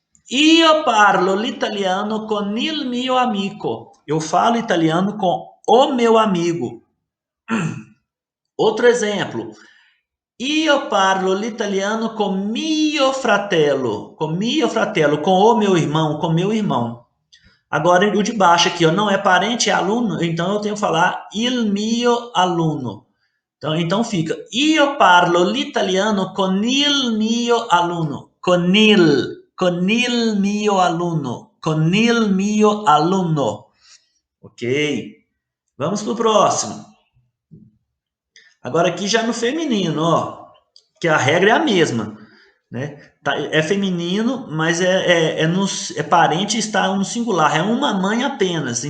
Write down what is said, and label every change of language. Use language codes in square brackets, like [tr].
[it] Io parlo l'italiano con il mio amico. [pt] Eu falo italiano com o meu amigo. Outro exemplo. [it] Io parlo l'italiano con mio fratello, [pt] com o meu irmão, com meu irmão. Agora, o de baixo aqui, ó, não é parente, é aluno, então eu tenho que falar [it] il mio aluno. [pt] Então fica, [it] io parlo l'italiano con il mio aluno, con il mio aluno, con il mio aluno. [pt] Ok? Vamos pro próximo. Agora aqui já no feminino, ó, que a regra é a mesma, né? É feminino, mas é parente, está no singular, é uma mãe apenas.